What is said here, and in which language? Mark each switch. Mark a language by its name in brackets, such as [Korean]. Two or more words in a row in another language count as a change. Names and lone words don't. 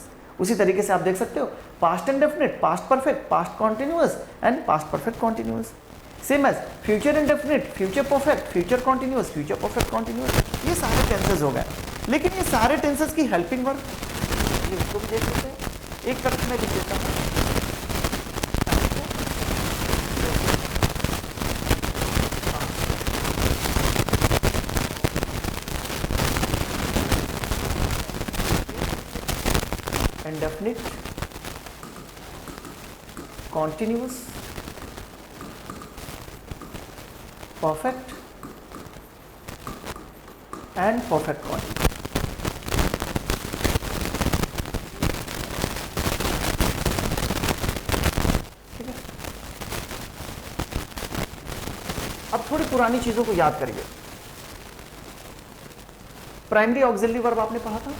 [Hindi] उसी तरीके से आप देख सकते हो [English] past indefinite, past perfect, past continuous and past perfect continuous. same as future indefinite, future perfect, future continuous, future perfect continuous. [Hindi] ये सारे टेंसेज हो गए। लेकिन ये सारे टेंसेज की [English] helping verb, [Hindi] ये उसको भी देख लेते हैं। एक तरफ में लिख देता हूँ [English] indefinite, continuous, perfect and perfect continuous। [Hindi] ठीक है, अब थोड़ी पुरानी चीजों को याद करिए। [English] primary auxiliary verb [Hindi] आपने पढ़ा था।